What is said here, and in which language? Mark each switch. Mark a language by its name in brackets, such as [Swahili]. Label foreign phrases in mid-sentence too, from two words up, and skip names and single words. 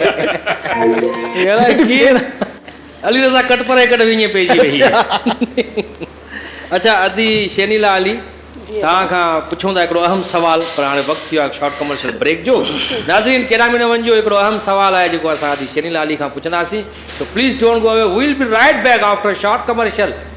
[Sindhi] अली रज़ा कट पर कट वीह पेजी वई अच्छा अदी शनीला अली तव्हां खां पुछूं था हिकिड़ो अहम सवाल पर हाणे वक़्तु थियो आहे [English] short commercial break [Sindhi] जो नाज़रीन केॾा बि न वञिजो हिकिड़ो अहम सवाल आहे जेको असां अदी शनीला अली खां पुछंदासीं [English] so please don't go away we will be right back after short commercial